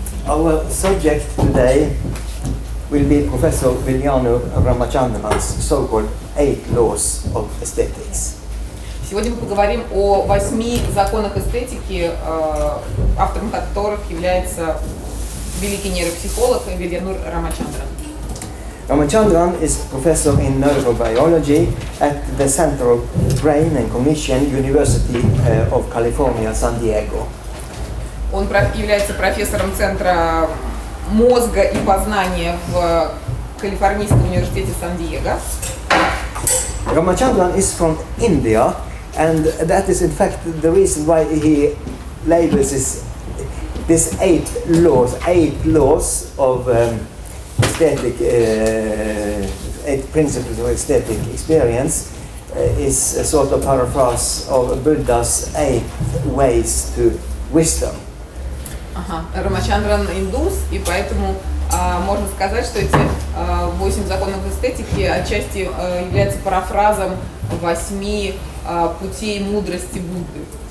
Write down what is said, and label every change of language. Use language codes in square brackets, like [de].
[en] Our subject today will be Professor Viljanu Ramachandran's so-called 8 laws of aesthetics. [ru] Сегодня мы поговорим о 8 законах эстетики, автором которых является великий нейропсихолог Вилянур Рамачандран. [en] Ramachandran is professor in neurobiology at the Center of Brain and Cognition, University of California, San Diego. [ru] Он является профессором Центра мозга и познания в Калифорнийском университете Сан-Диего. [en] Ramachandran is from India, and that is in fact the reason why he labels this 8 laws of aesthetic, 8 principles of aesthetic experience is a sort of paraphrase of Buddha's 8 ways to wisdom. [ru] Рамачандран индус, и поэтому можно сказать, что эти 8 законов эстетики отчасти являются парафразом 8 путей мудрости Будды.